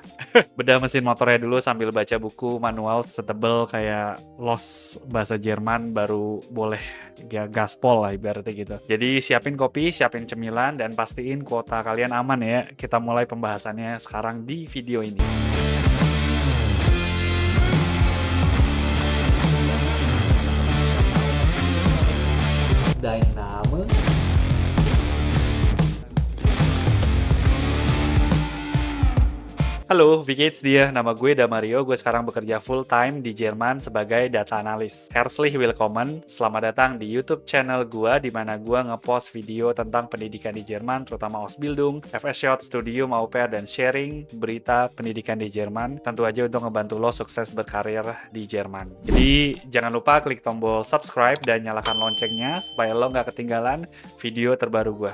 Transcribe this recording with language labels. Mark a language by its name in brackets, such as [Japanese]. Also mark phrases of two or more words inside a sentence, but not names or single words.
[Indonesian] Bedah mesin motornya dulu sambil baca buku manual setebel kayak los bahasa Jerman baru boleh ya gaspol lah ibaratnya gitu. Jadi siapin kopi, siapin cemilan, dan pastiin kuota kalian aman ya. Kita mulai pembahasannya sekarang di video ini. [German] Dein Name? Halo, wie geht's dir? [Indonesian] Nama gue Damario, gue sekarang bekerja [English] full time [Indonesian] di Jerman sebagai data analis. [German] Herzlich willkommen, [Indonesian] selamat datang di YouTube channel gue di mana gue ngepost video tentang pendidikan di Jerman, terutama Ausbildung, FS Studium, Au Pair, dan sharing berita pendidikan di Jerman, tentu aja untuk ngebantu lo sukses berkarir di Jerman. Jadi jangan lupa klik tombol subscribe dan nyalakan loncengnya supaya lo nggak ketinggalan video terbaru gue.